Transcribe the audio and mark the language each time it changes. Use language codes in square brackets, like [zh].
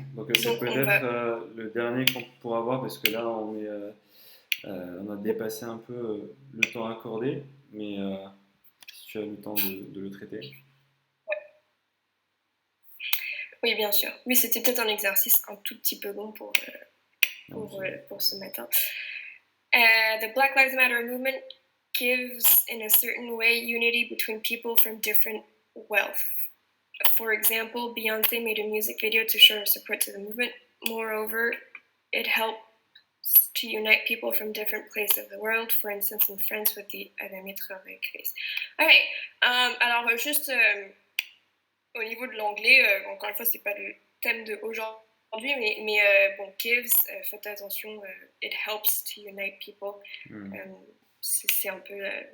[fr] Donc c'est peut-être le dernier qu'on pourra voir parce que là on a dépassé un peu le temps accordé, mais si tu as le temps de le traiter. Oui, bien sûr. Oui, c'était peut-être un exercice un tout petit peu long pour ce matin. [en] The Black Lives Matter movement gives, in a certain way, unity between people from different wealth. For example, Beyoncé made a music video to show her support to the movement. Moreover, it helps to unite people from different places of the world, for instance, in France with the améliorer. [fr] Okay, alors juste au niveau de l'anglais, encore une fois, c'est pas le thème d'aujourd'hui, mais bon, gives, faites attention, [en] it helps to unite people. [fr] C'est un peu...